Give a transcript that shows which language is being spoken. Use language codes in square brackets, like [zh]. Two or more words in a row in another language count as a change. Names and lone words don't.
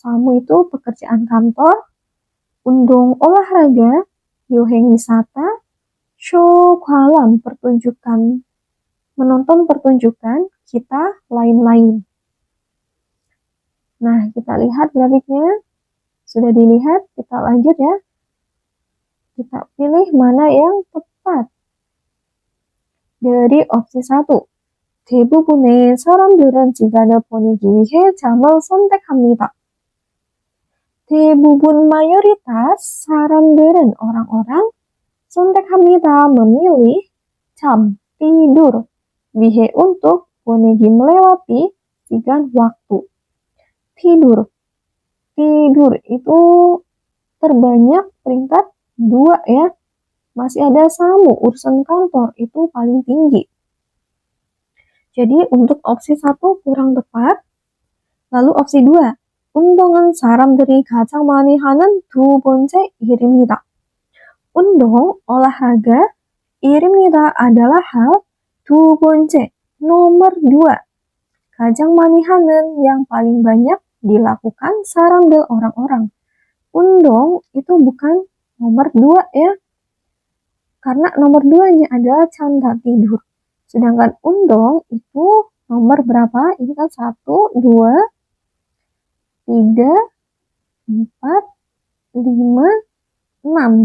[id] Samu itu pekerjaan kantor, undong olahraga, yoheng wisata, show kwalam pertunjukan, menonton pertunjukan, kita lain-lain. Nah, kita lihat grafiknya. Sudah dilihat, kita lanjut ya. Kita pilih mana yang tepat. Dari opsi 1. [ko] 대부분의 사람들은 시간을 보내기 위해 잠을 선택합니다. [id] 대부분 mayoritas sa람들은 orang-orang 선택합니다 memilih jam tidur 위해 untuk 보내기 melewati sigan waktu. Tidur itu terbanyak peringkat 2 ya. Masih ada Samu, urusan kantor itu paling tinggi. Jadi untuk opsi 1 kurang tepat. Lalu opsi 2, [ko] 운동은 사람들이 가장 많이 하는 두 번째 일입니다. [id] 운동, olahraga, 일입니다 adalah hal [ko] 두 번째, [id] nomor 2. [ko] 가장 많이 하는, [id] yang paling banyak dilakukan sa람들, orang-orang. Undong itu bukan nomor 2 ya. Karena nomor 2-nya adalah canda tidur. Sedangkan undong itu nomor berapa? Ini kan 1, 2, 3, 4, 5, 6.